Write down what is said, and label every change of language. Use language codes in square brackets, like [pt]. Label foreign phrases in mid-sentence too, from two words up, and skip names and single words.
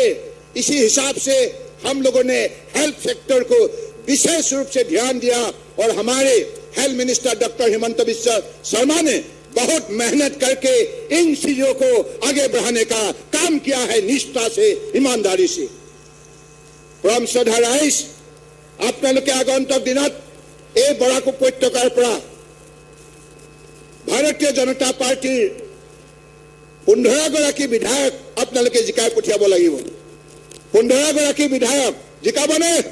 [hi] इसी हिसाब से हम लोगों ने [en] health sector [hi] को विशेष रूप से ध्यान दिया और हमारे [en] health minister [hi] डॉक्टर हिमंत बिस्वा शर्मा ने बहुत मेहनत करके इन चीजों को आगे बढ़ाने का काम किया है, निष्ठा से, ईमानदारी से। [as] পৰম শ্ৰদ্ধা ৰাইজ, আপোনালোকে আগন্তুক দিনত এই বৰাক উপত্যকাৰ পৰা ভাৰতীয় জনতা পাৰ্টিৰ 15 গৰাকী বিধায়ক আপোনালোকে জিকাই পঠিয়াব লাগিব। 15 গৰাকী বিধায়ক জিকাবনে?